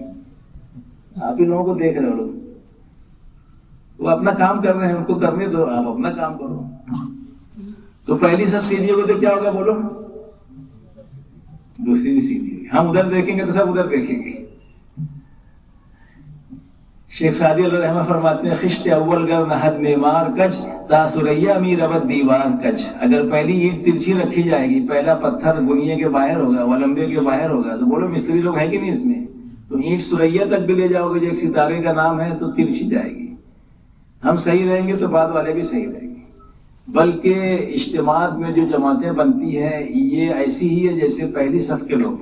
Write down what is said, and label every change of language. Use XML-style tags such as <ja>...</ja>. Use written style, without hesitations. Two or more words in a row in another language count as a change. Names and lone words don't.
<ur>آپ ہی لوگوں کو دیکھ رہے ہو، لوگ وہ اپنا کام کر رہے ہیں، ان کو کرنے دو، آپ اپنا کام کرو. تو پہلی صف سیدھی ہوگی تو کیا ہوگا بولو؟ دوسری بھی سیدھی ہوگی. ہم ادھر دیکھیں گے تو سب ادھر دیکھیں گے.</ur> <fa>شیخ سعدی</fa> <ar>علیہ رحمہ</ar> <ur>فرماتے ہیں</ur> <fa>خشت اول گر نہد معمار کج تا سریا می ربت دیوار کج.</fa> <ur>اگر پہلی اینٹ ترچھی رکھی جائے گی، پہلا پتھر گنیے کے باہر ہوگا، ولمبے کے باہر ہوگا، تو بولو مستری لوگ ہیں کہ نہیں اس میں؟ تو اینٹ سریا تک بھی لے جاؤ گے جو ایک ستارے کا نام ہے تو ترچھی جائے گی. ہم صحیح رہیں گے تو بعد والے بھی صحیح رہیں گے. بلکہ اجتماعات میں جو جماعتیں بنتی ہیں یہ ایسی ہی ہے جیسے پہلی صف کے لوگ.</ur>